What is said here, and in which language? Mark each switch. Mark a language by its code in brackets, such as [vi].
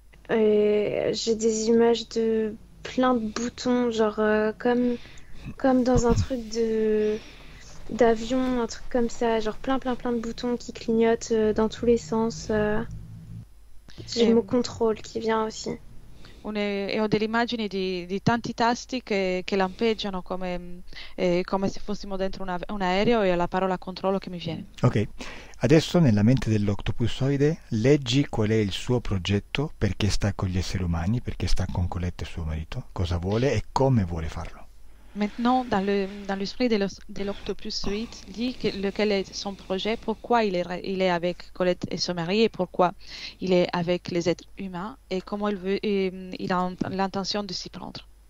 [fr] Et j'ai des images de plein de boutons, genre comme dans un truc d'avion, un truc comme ça, genre plein de boutons qui clignotent dans tous les sens. J'ai le mot contrôle qui vient aussi. [it] E ho delle immagini di tanti tasti che lampeggiano come se fossimo dentro un aereo e la parola controllo che mi viene. Ok, adesso nella mente dell'octopusoide leggi qual è il suo progetto, perché sta con gli esseri umani, perché sta con Colette suo marito, cosa vuole e come vuole farlo. [fr] Maintenant, dans l'esprit de l'octopusoïde, dit lequel est son projet, pourquoi il est avec Colette et son mari et pourquoi il est avec les êtres humains et comment il a l'intention de s'y prendre.